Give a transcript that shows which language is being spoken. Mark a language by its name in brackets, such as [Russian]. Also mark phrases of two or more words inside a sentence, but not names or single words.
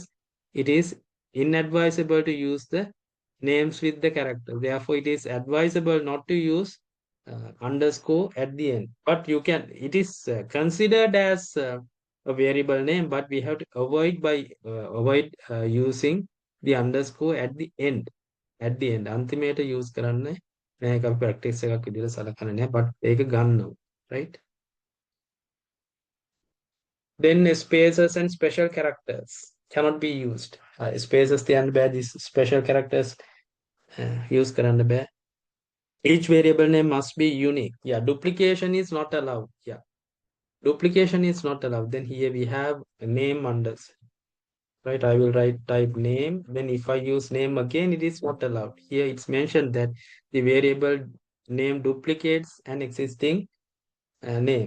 [English] It is inadvisable to use the names with the character. Therefore, it is advisable not to use underscore at the end. But you can. It is considered as a variable name, but we have to avoid using the underscore at the end. At the end. [Sinhala] අන්තිමයට use කරන්න මේක අපි practice එකක් විදිහට සලකන්නේ නැහැ, but ඒක ගන්නවා. [English] Right? Then spaces and special characters cannot be used. [Sinhala] Spaces තියන්න බෑ, [English] these special characters use [Sinhala] කරන්න බෑ. [English] Each variable name must be unique. Yeah, duplication is not allowed. Yeah, duplication is not allowed. Then here we have a name unders. Right, I will type name. Then if I use name again, it is not allowed. Here it's mentioned that the variable name duplicates an existing name.